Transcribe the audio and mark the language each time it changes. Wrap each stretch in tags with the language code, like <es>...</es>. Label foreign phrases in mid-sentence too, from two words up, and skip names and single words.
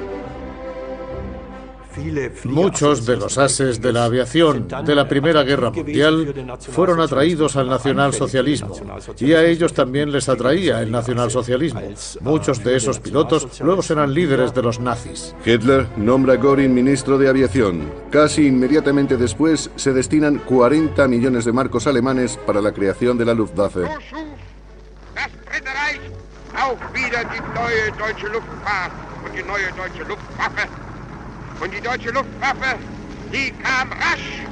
<es>Muchos de los ases de la aviación de la Primera Guerra Mundial fueron atraídos al nacionalsocialismo, y a ellos también les atraía el nacionalsocialismo. Muchos de esos pilotos luego serán líderes de los nazis. Hitler nombra a Göring ministro de Aviación. Casi inmediatamente después se destinan 40 millones de marcos alemanes para la creación de la Luftwaffe.</es> <de>Und die deutsche Luftwaffe, die kam rasch</de>